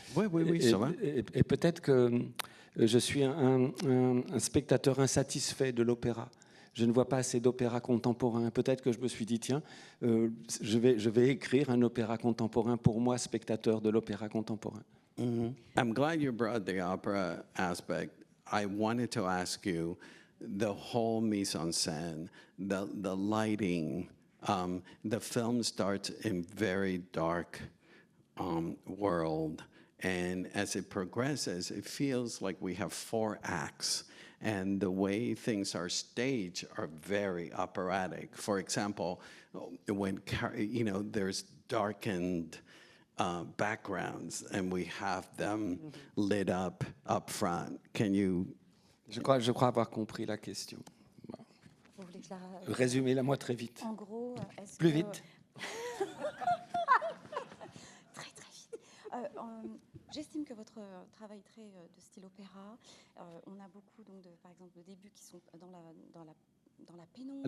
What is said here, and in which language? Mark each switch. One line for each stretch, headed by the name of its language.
French: Oui, ça va. Et peut-être que je suis un spectateur insatisfait de l'opéra. Je ne vois pas assez d'opéra contemporain. Peut-être que je me suis dit, tiens, je vais écrire un opéra contemporain pour moi, spectateur de l'opéra contemporain. Mm-hmm.
English: I'm glad you brought the opera aspect. I wanted to ask you the whole mise en scène, the lighting. The film starts in very dark world, and as it progresses, it feels like we have 4 acts, and the way things are staged are very operatic. For example, when there's darkened backgrounds, and we have them lit up front. Can you?
French: Je crois avoir compris la question. Vous voulez que je la... Résumez-la moi très vite. En gros, est-ce Plus que... vite. Très vite. J'estime que votre travail est très de style opéra. On a beaucoup, donc, par exemple, de débuts qui sont dans la pénombre.